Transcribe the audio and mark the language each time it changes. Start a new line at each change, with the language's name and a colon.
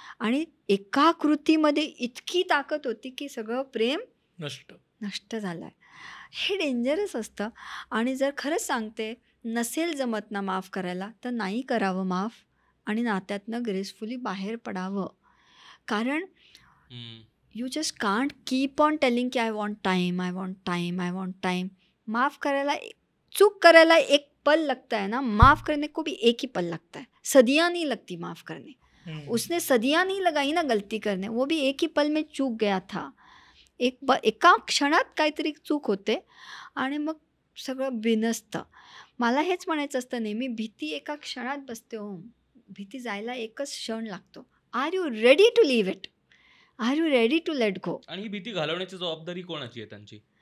Marathi: आणि एका कृतीमध्ये इतकी ताकद होती की सगळं प्रेम नष्ट झालं आहे. हे डेंजरस असतं. आणि जर खरंच सांगते, नसेल जमत ना माफ करायला, तर नाही करावं माफ आणि नात्यातनं ग्रेसफुली बाहेर पडावं. कारण
English: You just can't keep on telling की I want time, I want time, I want time.
Marathi: माफ़ करायला, चूक करायला
Hindi: एक पल लगता है ना, माफ़ करने को भी एक ही पल लगता है. सदियाँ नहीं लगती माफ़ करने. उसने सदियाँ नहीं लगाई ना गलती करने, वो भी एक ही पल में चूक गया था.
Marathi: एका क्षणात काहीतरी चूक होते आणि मग सगळं बिनसतं. मला हेच म्हणायचं असतं नेहमी, भीती एका क्षणात बसते हो, भीती जायला एकच क्षण लागतो.
English: Are you ready to leave it? Are you ready to let go?
Marathi: आणि ही भीती घालवण्याची जबाबदारी कोणाची आहे त्यांची?